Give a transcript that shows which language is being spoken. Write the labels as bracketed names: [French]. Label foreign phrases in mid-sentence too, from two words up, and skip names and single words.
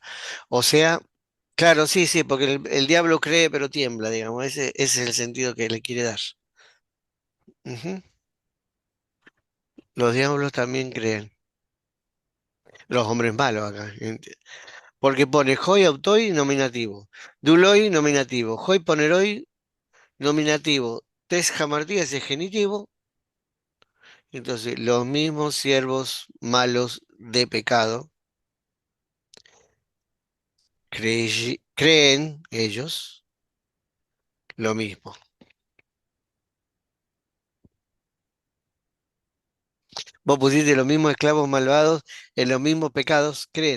[Spanish] O sea, claro, sí, sí, porque el diablo cree pero tiembla, digamos. Ese es el sentido que le quiere dar. Ujú. Los diablos también creen. Los hombres malos acá. Porque pone [Greek] οἱ αὐτοὶ [Spanish] nominativo. Duloi nominativo. [Greek] Οἱ πονηροὶ [Spanish] nominativo. [Greek] τῆς ἁμαρτίας [Spanish] es genitivo. Entonces, los mismos siervos malos de pecado creen ellos lo mismo. Vos pusiste los mismos esclavos malvados en los mismos pecados,